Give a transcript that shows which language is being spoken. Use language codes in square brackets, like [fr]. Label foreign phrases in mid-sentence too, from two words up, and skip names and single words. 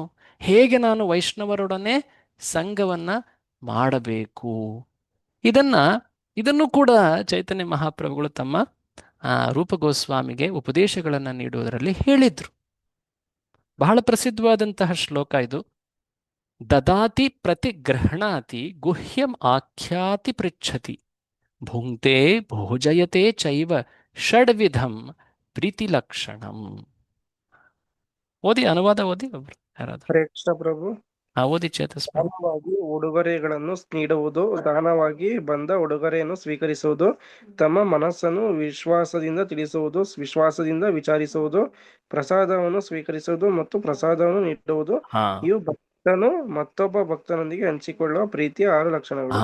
[kn] ಹೇಗೆ ನಾನು ವೈಷ್ಣವರೊಡನೆ ಸಂಘವನ್ನ ಮಾಡಬೇಕು? ಇದನ್ನು ಕೂಡ ಚೈತನ್ಯ ಮಹಾಪ್ರಭುಗಳು ತಮ್ಮ ರೂಪ ಗೋಸ್ವಾಮಿಗೆ ಉಪದೇಶಗಳನ್ನು ನೀಡುವುದರಲ್ಲಿ ಹೇಳಿದ್ರು. ಬಹಳ ಪ್ರಸಿದ್ಧವಾದಂತಹ ಶ್ಲೋಕ ಇದು. [sa] ದದಾತಿ ಪ್ರತಿಗೃಹಣಾತಿ ಗುಹ್ಯಂ ಆಖ್ಯಾತಿ ಪೃಚ್ಛತಿ ಭುಂಕ್ತೆ ಭೋಜಯತೆ ಚೈವ ಷಡ್ವಿಧಂ ಪ್ರೀತಿ ಲಕ್ಷಣಂ. [kn] ಓದಿ, ಅನುವಾದ ಓದಿ ಒಬ್ರು ಯಾರಾದ್ರೂ. ಪ್ರಭು, ಓದಿ ಚೇತಸ್. ದಾನವಾಗಿ ಉಡುಗೊರೆಗಳನ್ನು ನೀಡುವುದು, ದಾನವಾಗಿ ಬಂದ ಉಡುಗೊರೆಯನ್ನು ಸ್ವೀಕರಿಸುವುದು, ತಮ್ಮ ಮನಸ್ಸನ್ನು ವಿಶ್ವಾಸದಿಂದ ತಿಳಿಸುವುದು, ವಿಶ್ವಾಸದಿಂದ ವಿಚಾರಿಸುವುದು, ಪ್ರಸಾದವನ್ನು ಸ್ವೀಕರಿಸುವುದು ಮತ್ತು ಪ್ರಸಾದವನ್ನು ನೀಡುವುದು, ಇವು ಭಕ್ತನು ಮತ್ತೊಬ್ಬ ಭಕ್ತನೊಂದಿಗೆ ಹಂಚಿಕೊಳ್ಳುವ ಪ್ರೀತಿಯ 6 ಲಕ್ಷಣಗಳು.